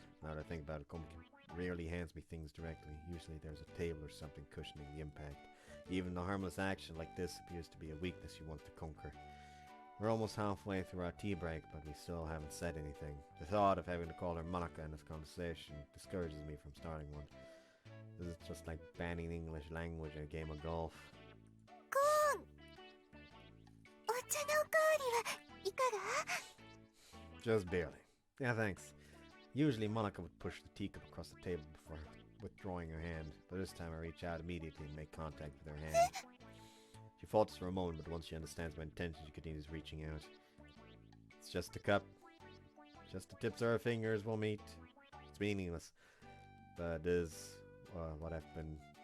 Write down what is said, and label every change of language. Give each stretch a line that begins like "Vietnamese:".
English: Now that I think about it, Komaki rarely hands me things directly. Usually there's a table or something cushioning the impact. Even a harmless action like this appears to be a weakness you want to conquer. We're almost halfway through our tea break, but we still haven't said anything. The thought of having to call her Monica in this conversation discourages me from starting one. This is just like banning the English language in a game of golf.
Japanese: コーン、お茶のおかわりはいかが？
English: Just barely. Yeah, thanks. Usually Monica would push the teacup across the table before withdrawing her hand, but this time I reach out immediately and make contact with her hand. She falters for a moment, but once she understands my intention, she continues reaching out. It's just a cup. Just the tips of her fingers will meet. It's meaningless, but this is what I've been.